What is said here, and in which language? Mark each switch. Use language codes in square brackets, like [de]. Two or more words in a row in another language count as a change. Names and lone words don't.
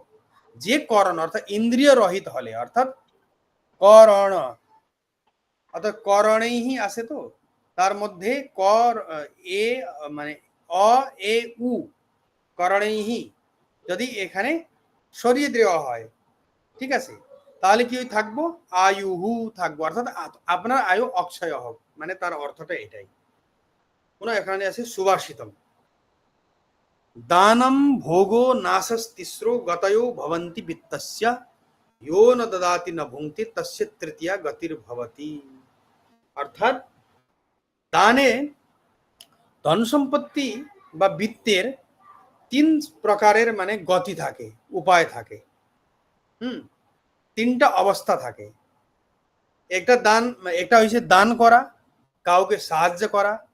[bn] যে করণ অর্থাৎ ইন্দ্রিয় রহিত হলে, অর্থাৎ করণ অর্থাৎ করণেই আছে, তো তার মধ্যে কর এ মানে অ এ উ করণেই যদি এখানে সরিয়ে দেওয়া হয়, ঠিক আছে, তাহলে কি থাকবো? আয়ুহু থাকবো, অর্থাৎ আপনার আয়ু অক্ষয় হোক, মানে তার অর্থটা এটাই। পুনঃ এখানে আছে [sa] সুভাষিতম, दानम भोगो नाशस्तिस्रो गतयो भवन्ति वित्तस्य यो न ददाति न भुंक्ति तस्य तृतीया गतिर भवति। [bn] অর্থাৎ দানে ধন সম্পত্তি বা বিত্তের তিন প্রকারের মানে গতি থাকে, উপায় থাকে। তিনটা অবস্থা থাকে। একটা দান, একটা হইছে দান করা, কাউকে সাহায্য করা।